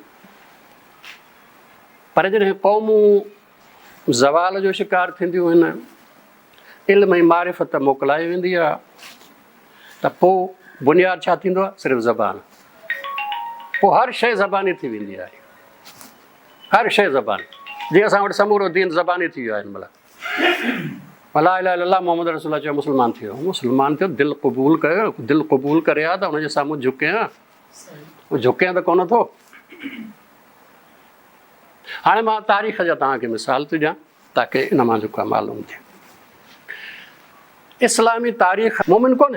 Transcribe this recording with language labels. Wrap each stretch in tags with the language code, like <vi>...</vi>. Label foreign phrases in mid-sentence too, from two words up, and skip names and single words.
<sd>पर जॾहिं क़ौमूं ज़वाल जो शिकार थींदियूं आहिनि, इल्म ऐं मारिफ़त मोकिलाए वेंदी आहे, त पोइ बुनियादु छा थींदो आहे? सिर्फ़ु ज़बान। पोइ हर शइ ज़बानी थी वेंदी आहे, हर शइ ज़बानी। जीअं असां वटि समूरो दीन ज़बानी थी वियो आहे हिन महिल।</sd> <ar>لا إله إلا الله محمد رسول الله</ar> <sd>चयो मुस्लमान थियो, मुस्लमान थियो, दिलि क़बूल कयो, दिलि क़बूल करे आहे त हुनजे साम्हूं झुके आहे, झुके त कोन थो। हाणे मां तारीख़ जा तव्हांखे मिसाल थो ॾियां ताकी इन मां जेको मालूम थिए। इस्लामी तारीख़ मोमिन कोन्हे।</sd>